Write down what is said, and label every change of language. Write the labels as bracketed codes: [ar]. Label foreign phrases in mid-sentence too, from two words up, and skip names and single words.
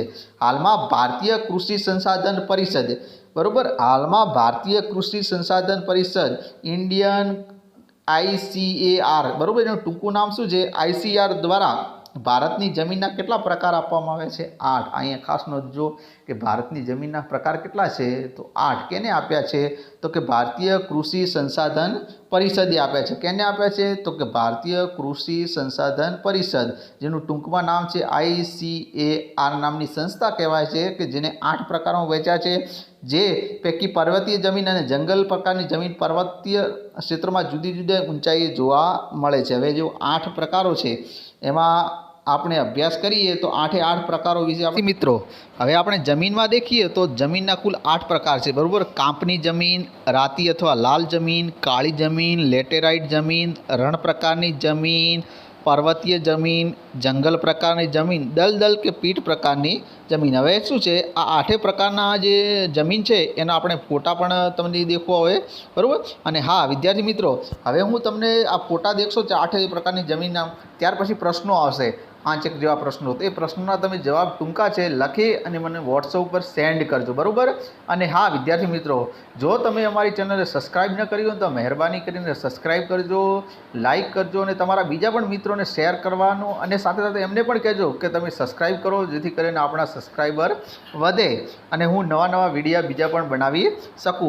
[gu] હાલમાં ભારતીય કૃષિ સંસાધન પરિષદ, બરોબર, હાલમાં ભારતીય કૃષિ સંસાધન પરિષદ ઇન્ડિયન ICAR, બરોબર, એનું ટૂંકું નામ શું છે ICAR દ્વારા ભારતની જમીનના કેટલા પ્રકાર આપવામાં આવે છે? 8. અહીંયા ખાસ નોંધજો કિ ભારતની જમીનના પ્રકાર કેટલા છે? તો 8. કેને આપ્યા છે? તો કિ ભારતીય કૃષિ સંસાધન પરિષદે આપ્યા છે। કેને આપ્યા છે? તો કિ ભારતીય કૃષિ સંસાધન પરિષદ, જેનું ટૂંકમાં નામ છે ICAR નામની સંસ્થા કહેવાય છે, કિ જેને 8 પ્રકારો વહેંચ્યા છે। જે પૈકી પર્વતીય જમીન અને જંગલ પ્રકારની જમીન પર્વતીય ક્ષેત્રોમાં જુદી જુદી ઊંચાઈએ જોવા મળે છે। હવે જો 8 પ્રકારો છે એમાં આપણે અભ્યાસ કરીએ તો 8 પ્રકારો વિશે આપણે મિત્રો હવે આપણે જમીનમાં देखીએ તો જમીનના કુલ 8 પ્રકાર છે, બરોબર। કાંપની જમીન, રાતી અથવા લાલ જમીન, કાળી જમીન, લેટેરાઇટ જમીન, રણ પ્રકારની જમીન, પર્વતીય જમીન, જંગલ પ્રકારની જમીન, દલદલ કે પીઠ પ્રકારની જમીન। હવે શું છે આ 8 પ્રકારના જે જમીન છે એના આપણે ફોટા પણ તમને દેખવા હોય, બરોબર। અને હાં વિદ્યાર્થી મિત્રો, હવે હું તમને આ ફોટા દેખશો 8 પ્રકારની જમીનના, ત્યાર પછી પ્રશ્નો આવશે। 5 એક જેવા પ્રશ્નો, તો એ પ્રશ્નોના તમે જવાબ ટૂંકા છે લખી અને મને વોટ્સઅપ ઉપર સેન્ડ કરજો, બરાબર. અને હા વિદ્યાર્થી મિત્રો, જો તમે અમારી ચેનલને સબસ્ક્રાઈબ ન કરી હોય તો મહેરબાની કરીને સબસ્ક્રાઈબ કરજો, લાઈક કરજો અને તમારા બીજા પણ મિત્રોને શેર કરવાનું, અને સાથે સાથે એમને પણ કહેજો કે તમે સબસ્ક્રાઈબ કરો, જેથી કરીને આપણા સબસ્ક્રાઈબર વધે અને હું નવા વિડીયો બીજા પણ બનાવી શકું.